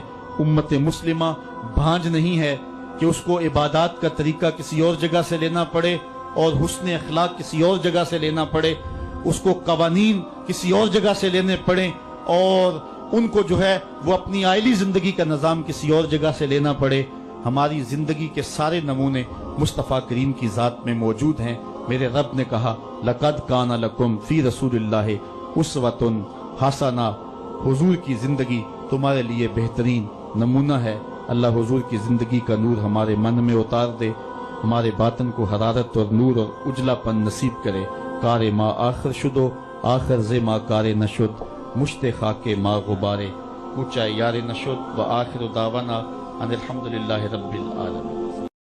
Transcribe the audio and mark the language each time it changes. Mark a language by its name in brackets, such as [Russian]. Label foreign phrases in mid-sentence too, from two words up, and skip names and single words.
[Urdu] امت مسلمہ بھانج نہیں ہے کہ اس کو عبادات کا طریقہ کسی اور جگہ سے لینا پڑے اور حسن اخلاق کسی اور جگہ سے لینا پڑے، اس کو قوانین کسی اور جگہ سے لینے پڑیں اور ان کو جو ہے وہ اپنی عائلی زندگی کا نظام کسی اور جگہ سے لینا پڑے. ہماری زندگی کے سارے نمونے مصطفیٰ کریم کی ذات میں موجود ہیں. میرے رب نے کہا [Arabic] لَقَدْ كَانَ لَكُمْ فِي رَسُولِ اللَّهِ أُسْوَةٌ حَسَنَةٌ، [Urdu] حضور کی زندگی تمہارے لیے بہترین نمونہ ہے. اللہ حضور کی زندگی کا نور ہمارے من میں اتار دے، ہمارے باطن کو حرارت اور نور اور اجلا پن نصیب کرے. [Persian] کار ما آخر شدو آخر زے ما کار نشد، مشت خاک ما غبارے اونچا یار نشد [Arabic] و آخر دعوانا ان الحمدللہ رب العالمین.